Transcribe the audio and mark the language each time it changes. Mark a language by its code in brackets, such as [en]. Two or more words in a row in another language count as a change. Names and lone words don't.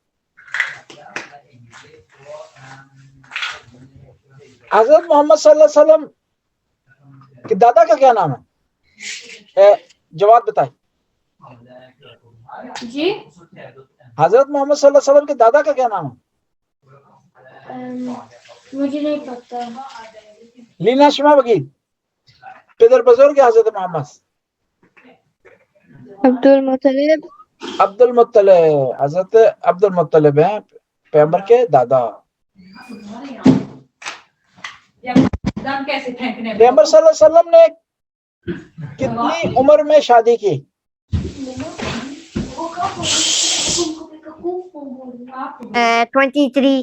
[ur] حضرت محمد صلی اللہ علیہ وسلم کے دادا کا کیا نام ہے؟ جواب بتائیں. جی حضرت محمد صلی اللہ علیہ وسلم کے دادا کا کیا نام ہے؟ مجھے نہیں پتا. [fa] لینا شما بگید. پدر بزرگ حضرت محمد [ur] عبد المطلب. عبد المطلب، حضرت عبد المطلب ہیں پیغمبر کے دادا. پیغمبر صلی اللہ علیہ وسلم نے کتنی عمر میں شادی کی؟ 23.